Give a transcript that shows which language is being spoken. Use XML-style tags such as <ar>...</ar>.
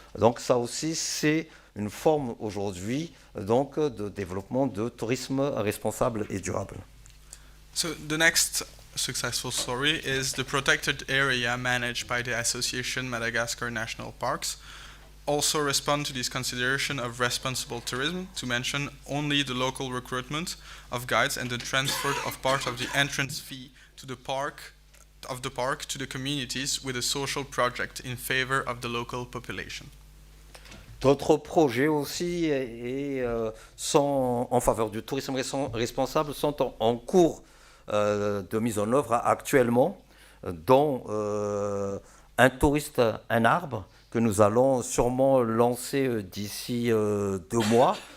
<fr>Donc ça aussi c'est une forme aujourd'hui donc de développement de tourisme responsable et durable.</fr> <en>So the next successful story is the protected area managed by the Association Madagascar National Parks. Also respond to this consideration of responsible tourism, to mention only the local recruitment of guides and the transfer of part of the entrance fee to the park to the communities with a social project in favor of the local population.</en> <fr>D'autres projets aussi sont en faveur du tourisme responsable sont en cours de mise en œuvre actuellement, dont un touriste, un arbre, que nous allons sûrement lancer d'ici 2 mois.</fr>